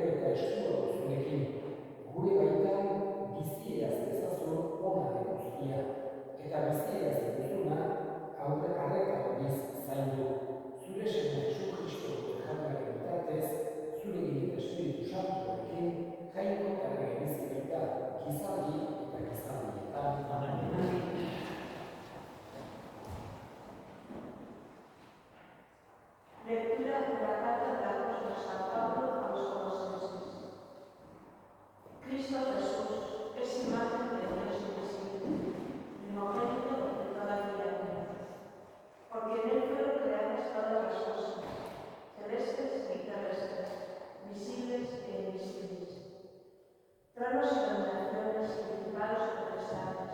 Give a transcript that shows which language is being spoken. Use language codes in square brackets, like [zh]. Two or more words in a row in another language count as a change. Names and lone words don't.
[eu] eskua duzunekin, gure baitan bizieraz dezazun ona den guztia, eta bizieraz duzuna arreta horiz zaindu. Zure Seme Jesu Kristo jaunaren bitartez, zurekin eta Espiritu Santuarekin, jainko eta errege bizi baita, gizaldi eta gizaldietan. [es] Lectura de la carta del apóstol San Pablo a los Colosenses. Cristo Jesús es imagen de Dios invisible, primogénito de toda criatura, porque en él fueron creadas todas las cosas, celestes y terrestres, visibles e invisibles, tronos y dominaciones, principados y potestades.